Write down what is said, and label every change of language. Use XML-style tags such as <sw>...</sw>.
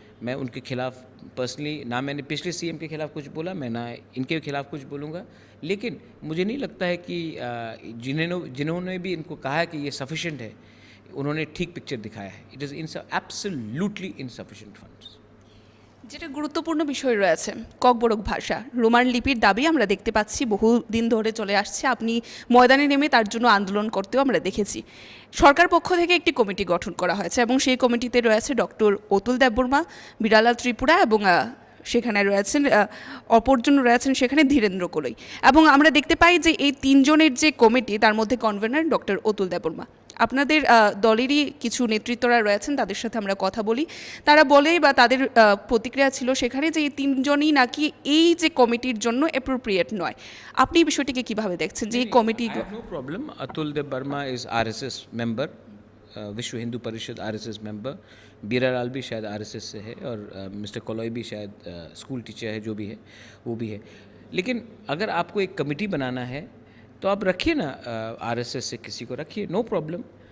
<hi>मैं उनके खिलाफ पर्सनली, ना मैंने पिछले सीएम के खिलाफ कुछ बोला, मैं ना इनके खिलाफ कुछ बोलूँगा। लेकिन मुझे नहीं लगता है कि जिन्होंने भी इनको कहा है कि ये सफिशेंट है, उन्होंने ठीक पिक्चर दिखाया है।</hi> <en>It is absolutely insufficient funds.</en> <bn>যেটা গুরুত্বপূর্ণ বিষয় রয়েছে ককবরক ভাষা, রোমান লিপির দাবি আমরা দেখতে পাচ্ছি বহুদিন ধরে চলে আসছে। আপনি ময়দানে নেমে তার জন্য আন্দোলন করতেও আমরা দেখেছি। সরকার পক্ষ থেকে একটি কমিটি গঠন করা হয়েছে এবং সেই কমিটিতে রয়েছে ডক্টর অতুল দেববর্মা, বিরালা ত্রিপুরা এবং সেখানে রয়েছেন অপরজন রয়েছেন সেখানে ধীরেন্দ্র কোলই। এবং আমরা দেখতে পাই যে এই তিনজনের যে কমিটি, তার মধ্যে কনভেনার ডক্টর অতুল দেববর্মা। আপনাদের দলেরই কিছু নেতৃত্বরা রয়েছেন, তাদের সাথে আমরা কথা বলি। তারা বলে বা তাদের প্রতিক্রিয়া ছিল সেখানে যে এই তিনজনই নাকি এই যে কমিটির জন্য অ্যাপ্রোপ্রিয়েট নয়। আপনি এই বিষয়টিকে কিভাবে দেখছেন যে এই committee?</bn> <en>I have no problem. Atul Dev Burma is RSS member, Vishwa Hindu Parishad RSS member.</en> <hi>बीरा लाल भी शायद RSS से है और मिस्टर कॉलोई भी शायद स्कूल टीचर है, जो भी है वो भी है. लेकिन अगर आपको एक कमेटी बनाना है तो आप रखिए ना, RSS से किसी को रखिए,</hi> <en>No problem.</en>